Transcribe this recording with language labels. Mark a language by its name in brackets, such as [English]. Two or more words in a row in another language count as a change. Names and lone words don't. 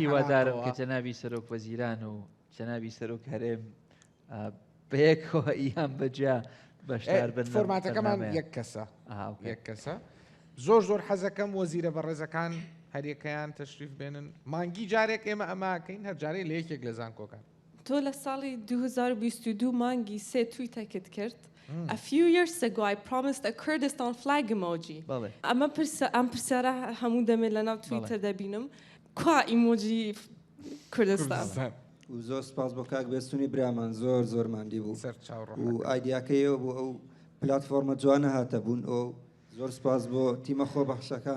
[Central Kurdish] وادارم کە جەنابی سەرۆک وەزیران و جەنابی سەرۆک هەرێم بەیەکەوە ئیان بەجا بەشدار بن فۆرماتەکەمان یەک کەسە زۆر حەزەکەم وەزیرە بەڕێزەکان هەریەکەیان تەشریف بێنن مانگی جارێک ئێمە ئەماکەین هەر جارێ لە یەکێک لە زانکۆکان تۆ لە ساڵی 2022 مانگی سێ تویتەکت کرد [English] A few years ago, I promised a Kurdistan flag emoji. [Central Kurdish] ئەمە پرسیارە هەموو دەمێت لە ناو تویتر دەبینم کوا ئیمۆجی کوردستان و زۆر سپاس بۆ کاک بێستونی برامان زۆر ماندی بوو و ئایدیاکەیەوە بۆ ئەو پلاتفۆرمە جوانە هاتە بوون ئەو زۆر سپاس بۆ تیمە خۆ بەخشەکان